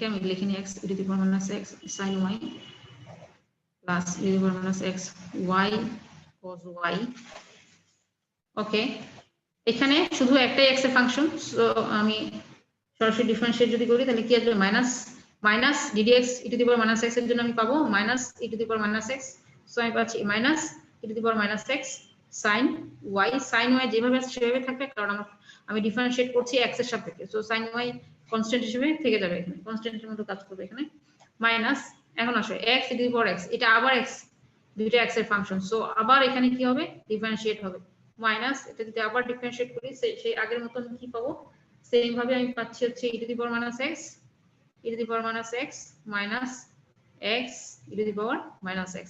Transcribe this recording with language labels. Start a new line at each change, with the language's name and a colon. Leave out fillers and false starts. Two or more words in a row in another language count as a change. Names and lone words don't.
Bangla: আমি লিখে নিই
English: x e to the power minus x sin y plus e to the power minus x y cos y.
Bangla: ওকে, এখানে শুধু একটাই এক্স এর ফাংশন, সো আমি সরাসরি ডিফারেন্সিয়েট যদি করি তাহলে কি আসবে
English: minus minus ddx e to the power minus x
Bangla: এর জন্য আমি পাবো
English: minus e to the power minus x,
Bangla: সো আমি পাচ্ছি
English: minus e to the power minus x sin y. sin y
Bangla: যেভাবে আছে সেভাবে থাকবে, কারণ আমি ডিফারেন্সিয়েট করছি x এর সাপেক্ষে, সো
English: sin y
Bangla: কনস্ট্যান্ট হিসেবে থেকে যাবে, এখানে কনস্ট্যান্টের মতো কাজ করবে এখানে মাইনাস। এখন আসো
English: x e to the power x,
Bangla: এটা আবার x, দুইটা x এর ফাংশন, সো আবার এখানে কি হবে ডিফারেন্সিয়েট হবে মাইনাস। এটা যদি আবার ডিফারেন্সিয়েট করি সেই আগের মতন কি পাবো, সেম ভাবে আমি পাচ্ছি হচ্ছে
English: e to the power minus x e to the power minus x minus x e to the power minus x.